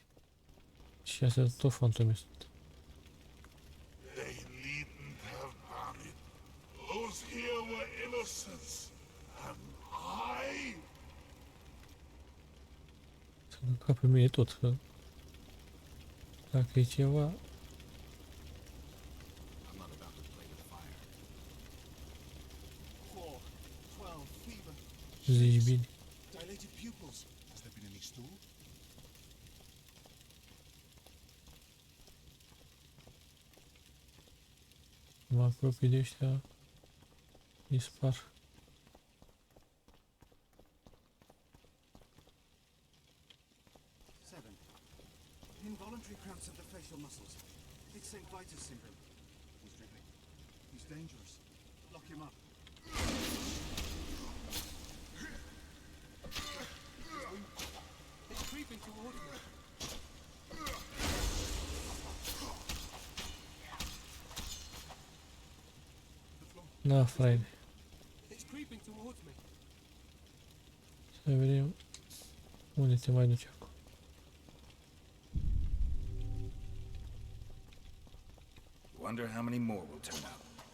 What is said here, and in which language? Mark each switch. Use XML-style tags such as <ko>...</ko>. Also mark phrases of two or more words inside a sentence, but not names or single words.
<ro>Și astea tot fantome sunt.</ro> <en>They needn't have done it. Those here were innocents. And I...</en> <ro>Să mă cap pe mine tot, că dacă e ceva,</ro> <en>I'm not about to play with fire. 4, 12, fever.</en> <ro>zici bine.</ro> <en>Dilated pupils. Has there been any stool?</en> <ro>Mă apropii de ăștia, dispar.</ro> <en>Seven. Involuntary cramps of the facial muscles. It's St. Vitus syndrome. He's dripping. He's dangerous. Lock him up. It's creeping towards me.</en> <ro>Da, frate.</ro> <en>It's creeping towards me.</en> <ro>Să vedem unde te mai duce acum.</ro> <en>Wonder how many more will turn up.</en>